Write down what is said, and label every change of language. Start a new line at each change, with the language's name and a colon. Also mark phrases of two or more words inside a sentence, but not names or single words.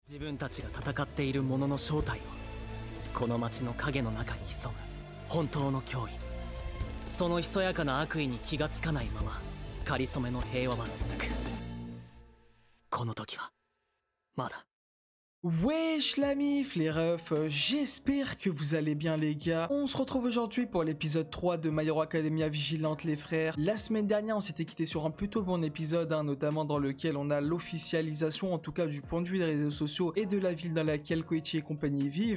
Japanese: 自分たちが戦っているものの正体をこの町の影の中に潜む本当の脅威、そのひそやかな悪意に気がつかないままかりそめの平和は続く。この時はまだ。
French: Wesh la mif les refs, j'espère que vous allez bien les gars. On se retrouve aujourd'hui pour l'épisode 3 de My Hero Academia Vigilante les frères. La semaine dernière on s'était quitté sur un plutôt bon épisode, notamment dans lequel on a l'officialisation, en tout cas du point de vue des réseaux sociaux et de la ville dans laquelle Koichi et compagnie vivent.